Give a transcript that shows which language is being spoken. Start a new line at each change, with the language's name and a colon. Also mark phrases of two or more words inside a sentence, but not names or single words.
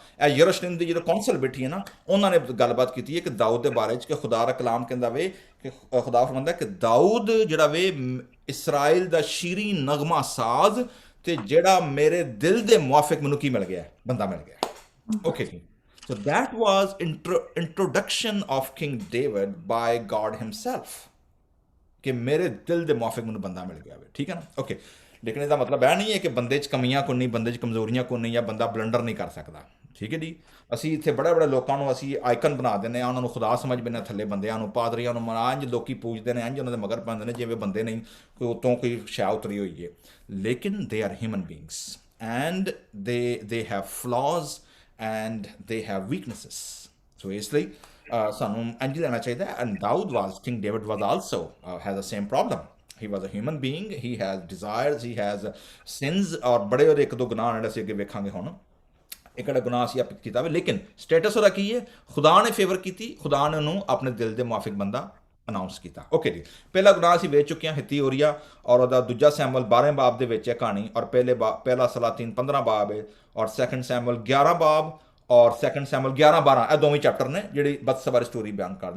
Punjabi: ਇਹ ਯਰੂਸ਼ਲਮ ਦੀ ਜਦੋਂ ਕੌਂਸਲ ਬੈਠੀ ਹੈ ਨਾ ਉਹਨਾਂ ਨੇ ਗੱਲਬਾਤ ਕੀਤੀ ਹੈ ਕਿ ਦਾਊਦ ਦੇ ਬਾਰੇ 'ਚ ਕਿ ਖੁਦਾ ਦਾ ਕਲਾਮ ਕਹਿੰਦਾ ਵੇ ਕਿ ਖੁਦਾ ਫਰਮਾਉਂਦਾ ਕਿ ਦਾਊਦ ਜਿਹੜਾ ਵੇ ਇਸਰਾਇਲ ਦਾ ਸ਼ੀਰੀ ਨਗਮਾ ਸਾਜ਼ ਤੇ ਜਿਹੜਾ ਮੇਰੇ ਦਿਲ ਦੇ ਮੁਆਫਿਕ ਮੈਨੂੰ ਕੀ ਮਿਲ ਗਿਆ? ਬੰਦਾ ਮਿਲ ਗਿਆ। ਓਕੇ ਜੀ, ਸੋ
English: that was introduction of King David by God himself
Punjabi: ਕਿ ਮੇਰੇ ਦਿਲ ਦੇ ਮੁਆਫਿਕ ਮੈਨੂੰ ਬੰਦਾ ਮਿਲ ਗਿਆ ਵੇ। ਠੀਕ ਹੈ ਨਾ? ਓਕੇ, ਲੇਕਿਨ ਇਹਦਾ ਮਤਲਬ ਇਹ ਨਹੀਂ ਹੈ ਕਿ ਬੰਦੇ 'ਚ ਕਮੀਆਂ ਕੋਈ ਨਹੀਂ, ਬੰਦੇ 'ਚ ਕਮਜ਼ੋਰੀਆਂ ਕੋਈ ਨਹੀਂ, ਜਾਂ ਬੰਦਾ ਬਲੰਡਰ ਨਹੀਂ ਕਰ ਸਕਦਾ। ਠੀਕ ਹੈ ਜੀ, ਅਸੀਂ ਇੱਥੇ ਬੜੇ ਲੋਕਾਂ ਨੂੰ ਅਸੀਂ ਆਈਕਨ ਬਣਾ ਦਿੰਦੇ ਹਾਂ, ਉਹਨਾਂ ਨੂੰ ਖੁਦਾ ਸਮਝ ਬਿਨਾਂ ਥੱਲੇ ਬੰਦਿਆਂ ਨੂੰ ਪਾਦਰੀਆਂ ਨੂੰ ਇੰਝ ਲੋਕੀ ਪੂਜਦੇ ਨੇ, ਇੰਝ ਉਹਨਾਂ ਦੇ ਮਗਰ ਪੈਂਦੇ ਨੇ ਜਿਵੇਂ ਬੰਦੇ ਨਹੀਂ ਕੋਈ ਉਤੋਂ ਕੋਈ ਸ਼ੈ ਉਤਰੀ ਹੋਈ ਹੈ।
English: ਲੇਕਿਨ they are human beings and they have flaws and they have weaknesses.
Punjabi: ਸੋ ਇਸ ਲਈ ਸਾਨੂੰ ਇੰਝ ਲੈਣਾ ਚਾਹੀਦਾ।
English: And Dawood was, King David was also has the same problem. He was a human being, he has desires, he has sins
Punjabi: ਔਰ ਬੜੇ ਉਹਦੇ ਇੱਕ ਦੋ ਗੁਨਾਹ ਜਿਹੜੇ ਅਸੀਂ ਅੱਗੇ ਵੇਖਾਂਗੇ ਹੁਣ। ਇੱਕ ਜਿਹੜਾ ਗੁਨਾਹ ਅਸੀਂ ਆਪ ਕੀਤਾ ਵੇ, ਲੇਕਿਨ ਸਟੇਟਸ ਉਹਦਾ ਕੀ ਹੈ? ਖੁਦਾ ਨੇ ਫੇਵਰ ਕੀਤੀ, ਖੁਦਾ ਨੇ ਉਹਨੂੰ ਆਪਣੇ ਦਿਲ ਦੇ ਮੁਆਫਿਕ ਬੰਦਾ ਅਨਾਉਂਸ ਕੀਤਾ। ਓਕੇ ਜੀ, ਪਹਿਲਾ ਗੁਨਾਹ ਅਸੀਂ ਵੇਚ ਚੁੱਕੇ ਹਾਂ ਹਿੱਤੀ ਓਰੀਆ ਔਰ ਉਹਦਾ ਦੂਜਾ ਸੈਮੂਅਲ 12 ਬਾਬ ਦੇ ਵਿੱਚ ਹੈ ਕਹਾਣੀ ਔਰ ਪਹਿਲਾ ਸਲਾਤੀਨ 15 ਬਾਬ ਹੈ ਔਰ ਸੈਕੰਡ ਸੈਮੂਅਲ 11 ਬਾਬ ਔਰ ਸੈਕੰਡ ਸੈਮੂਅਲ 11 12 ਇਹ ਦੋਵੇਂ ਚੈਪਟਰ ਨੇ ਜਿਹੜੀ ਬਤਸਬਾ ਦੀ ਸਟੋਰੀ ਬਿਆਨ ਕਰਦੇ।